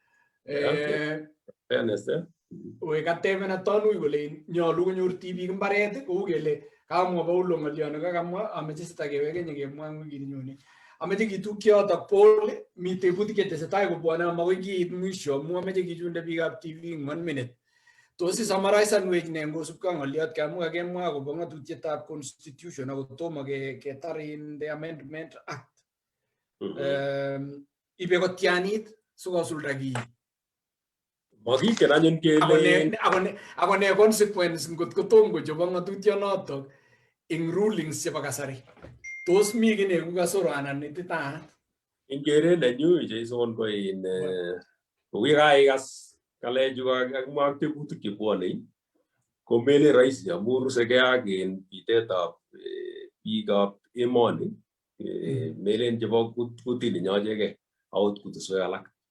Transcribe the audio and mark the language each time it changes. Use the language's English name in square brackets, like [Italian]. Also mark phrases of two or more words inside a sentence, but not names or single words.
[Kalenjin] Katebena tonui kole nyolu konyor tibik mbaret kou kele kamwa Paulo ng'oliono kakamwa ameche sitakeweke nyekemwa eng wikini nyone ameche kitukyi yotok Paul mi tebutik chetesetai kobwone amakoi kiit mwisho amu ameche kichunde biikab TV eng 1 minute. Tos isamarisanwech ne ngosubkei ak ng'oliot kamu kakemwa akobo ng'atutietab constitution ako tomo ketar [English] in the amendment act. [Kalenjin] Ibe kotianit sikosulda kiy. Makiken anyun kele ako ne consequence ngot kotom kochob ng'atutyonotok ing rulings chebo kasari. Tos mi ki neku kasoro anan ititaat? ing keret nenyu Jason ko in kokikaikas ng'alechu kakimwa ak tebutik chebwonei ko melen rahisi amu rusegei ak bitetab biikab emoni melen chebo kutini nyochegei akot kutuswek alak.